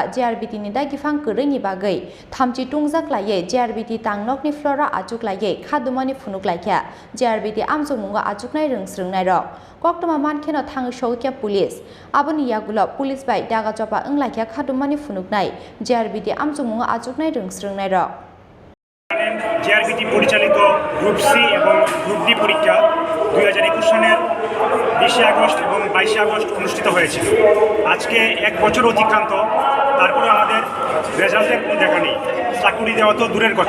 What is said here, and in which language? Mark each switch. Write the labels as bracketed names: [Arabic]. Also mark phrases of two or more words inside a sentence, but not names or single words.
[Kok Borok] JRBT ni dagi phang kwrwini bagui thamchi tungjaklaiye JRBT tangnokni flora achuklaiye khadumani phunuk laikya JRBT amsumungo achuknai rungsrungnai rok koktoma mankheno thangi sokya police aboni yagulo police bai daga chopa wnglaikya khadumani phunuknai JRBT amsumungo achuknai rungsrungnai rok. [Bangla] JRBT পরিচালিত [English] group C [Bangla] এবং [English] group D [Bangla] পরীক্ষা 2021 সালের 20 আগস্ট এবং 22 আগস্ট অনুষ্ঠিত হয়েছিল। আজকে এক বছর অতিক্রান্ত, তারপরে আমাদের রেজাল্টের কোনো দেখা নেই। চাকরি দেওয়া তো দূরের কথা।